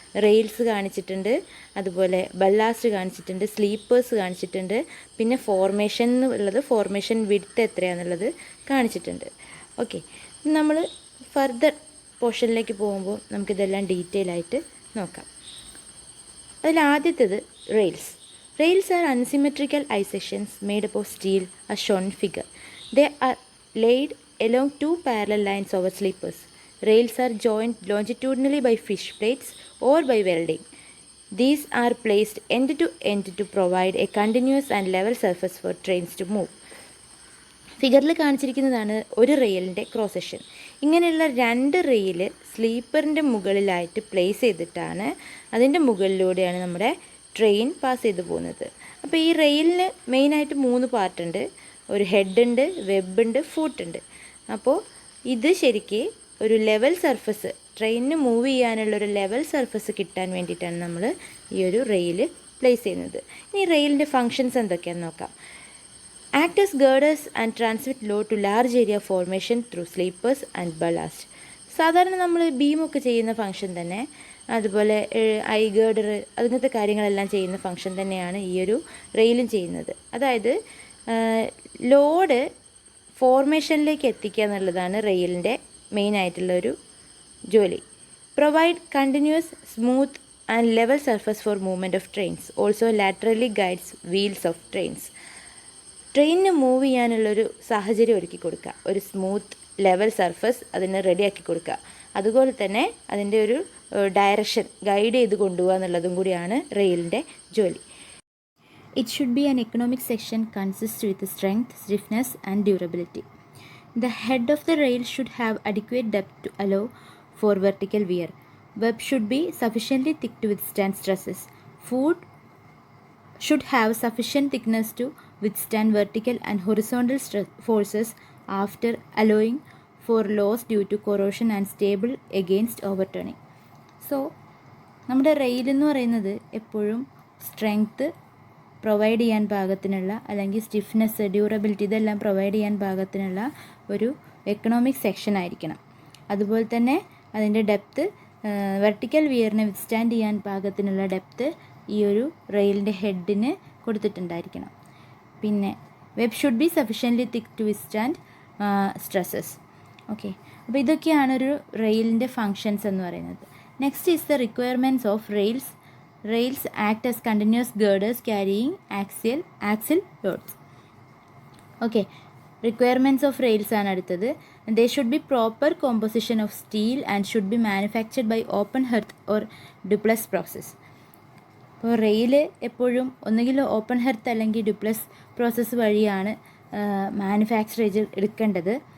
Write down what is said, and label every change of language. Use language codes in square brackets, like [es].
[ml] Rails കാണിച്ചിട്ടുണ്ട്, അതുപോലെ ബള്ളാസ്റ്റ് കാണിച്ചിട്ടുണ്ട്, സ്ലീപ്പേഴ്സ് കാണിച്ചിട്ടുണ്ട്, പിന്നെ ഫോർമേഷൻ എന്നുള്ളത് ഫോർമേഷൻ വിഡ്ത്ത് എത്രയാണെന്നുള്ളത് കാണിച്ചിട്ടുണ്ട്. ഓക്കെ, നമ്മൾ ഫർദർ പോർഷനിലേക്ക് പോകുമ്പോൾ നമുക്കിതെല്ലാം ഡീറ്റെയിൽ ആയിട്ട് നോക്കാം. അതിലാദ്യത്തേത് rails. [en] Rails are unsymmetrical I sections made up of steel as shown in figure. They are laid along 2 parallel lines over sleepers. Rails are joined longitudinally by fish plates or by welding. These are placed end to end to provide a continuous and level surface for trains to move. [ml] ഫിഗറിൽ കാണിച്ചിരിക്കുന്നതാണ് ഒരു റെയിലിൻ്റെ cross section. ഇങ്ങനെയുള്ള 2 rail സ്ലീപ്പറിൻ്റെ മുകളിലായിട്ട് place ചെയ്തിട്ടാണ് അതിൻ്റെ മുകളിലൂടെയാണ് നമ്മുടെ train pass ചെയ്ത് പോകുന്നത്. അപ്പോൾ ഈ റെയിലിന് മെയിനായിട്ട് 3 പാർട്ടുണ്ട്. ഒരു ഹെഡ് ഉണ്ട്, വെബ് ഉണ്ട്, ഫൂട്ട് ഉണ്ട്. അപ്പോൾ ഇത് ശരിക്ക് ഒരു ലെവൽ സർഫസ്, ട്രെയിനിന് മൂവ് ചെയ്യാനുള്ളൊരു ലെവൽ സർഫസ് കിട്ടാൻ വേണ്ടിയിട്ടാണ് നമ്മൾ ഈ ഒരു റെയിൽ പ്ലേസ് ചെയ്യുന്നത്. ഇനി റെയിലിൻ്റെ ഫങ്ഷൻസ് എന്തൊക്കെയാണെന്ന് നോക്കാം. [en] Act as girders and transmit load to large area formation through sleepers and ballast. [ml] സാധാരണ നമ്മൾ ബീമൊക്കെ ചെയ്യുന്ന ഫങ്ഷൻ തന്നെ, അതുപോലെ ഐ ഗേർഡർ അങ്ങനത്തെ കാര്യങ്ങളെല്ലാം ചെയ്യുന്ന ഫങ്ഷൻ തന്നെയാണ് ഈ ഒരു റെയിലും ചെയ്യുന്നത്. അതായത് ലോഡ് ഫോർമേഷനിലേക്ക് എത്തിക്കുക എന്നുള്ളതാണ് റെയിലിൻ്റെ മെയിനായിട്ടുള്ളൊരു ജോലി. [en] Provide continuous, smooth and level surface for movement of trains. Also laterally guides wheels of trains. [ml] ട്രെയിനിന് മൂവ് ചെയ്യാനുള്ളൊരു സാഹചര്യം ഒരുക്കി കൊടുക്കുക, ഒരു സ്മൂത്ത് ലെവൽ സർഫസ് അതിന് റെഡിയാക്കി കൊടുക്കുക. അതുപോലെ തന്നെ അതിൻ്റെ ഒരു ഡയറക്ഷൻ ഗൈഡ് ചെയ്ത് കൊണ്ടുപോകുക എന്നുള്ളതും കൂടിയാണ് റെയിലിൻ്റെ ജോലി. [en] It should be an economic section consist with strength, stiffness and durability. The head of the rail should have adequate depth to allow for vertical wear. Web should be sufficiently thick to withstand stresses. Foot should have sufficient thickness to withstand vertical and horizontal forces after allowing for loss due to corrosion and stable against overturning. [ml] So, നമ്മുടെ rail എന്ന് പറയുന്നത് എപ്പോഴും strength provide ചെയ്യാൻ പാകത്തിനുള്ള, അല്ലെങ്കിൽ stiffness, durability ഇതെല്ലാം provide ചെയ്യാൻ പാകത്തിനുള്ള ഒരു എക്കണോമിക് സെക്ഷൻ ആയിരിക്കണം. അതുപോലെ തന്നെ അതിൻ്റെ ഡെപ്ത്ത്, വെർട്ടിക്കൽ വിയറിനെ വിത്ത്സ്റ്റാൻഡ് ചെയ്യാൻ പാകത്തിനുള്ള ഡെപ്ത്ത് ഈ ഒരു റെയിലിൻ്റെ ഹെഡിന് കൊടുത്തിട്ടുണ്ടായിരിക്കണം. [en] പിന്നെ web should be sufficiently thick to withstand stresses. [ml] Okay, അപ്പോൾ ഇതൊക്കെയാണ് ഒരു റെയിലിൻ്റെ ഫങ്ഷൻസ് എന്ന് പറയുന്നത്. [en] Next is the requirements of rails. Rails act as continuous girders carrying axial loads. Okay, requirements of rails [ml] ആണ് അടുത്തത്. [en] They should be proper composition of steel and should be manufactured by open hearth or duplex process. [ml] അപ്പോൾ rail എപ്പോഴും ഒന്നുകിൽ open ഹെർത്ത് അല്ലെങ്കിൽ ഡ്യുപ്ലസ് process വഴിയാണ് manufacture എടുക്കേണ്ടത്.